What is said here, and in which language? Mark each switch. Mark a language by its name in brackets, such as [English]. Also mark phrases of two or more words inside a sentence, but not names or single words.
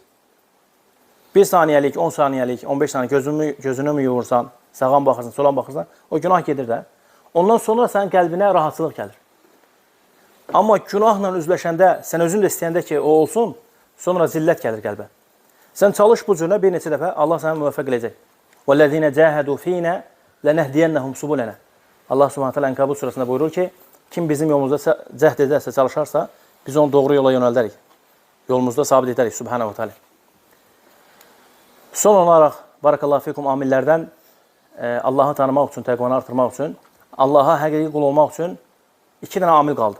[Azerbaijani] 1 saniyəlik, 10 saniyəlik, 15 saniyə gözünü mü yuvursan, sağan baxırsan, solan baxırsan, o günah gedir də. Ondan sonra sənin qəlbinə rahatsızlıq gəlir. Amma günahla üzləşəndə, sən özün də istəyəndə ki, o olsun, sonra zillət gəlir qəlbə. Sən çalış bu cürünə bir neçə dəfə, Allah səni müvəffəq edəcək. [Arabic] وَالَّذِينَ جَاهَدُوا ف۪ينَ لَنَهْدِيَنَّهُمْ سُبُلَنَا [Azerbaijani] Allah [Arabic] سبحانه وتعالى [Azerbaijani] Ənkabut surasında buyurur ki, kim bizim yolumuzda cəhd edərsə, çalışarsa, biz onu doğru yola yönəldərik. Yolumuzda sabit edərik, [Arabic] سبحانه وتعالى. [Azerbaijani] Son olaraq, [Arabic] بارك الله فيكم [Azerbaijani] amillərdən Allahı tanımaq üçün, təqvanı artırmaq üçün, Allaha həqiqi qul olmaq üçün 2 dənə amil qaldı.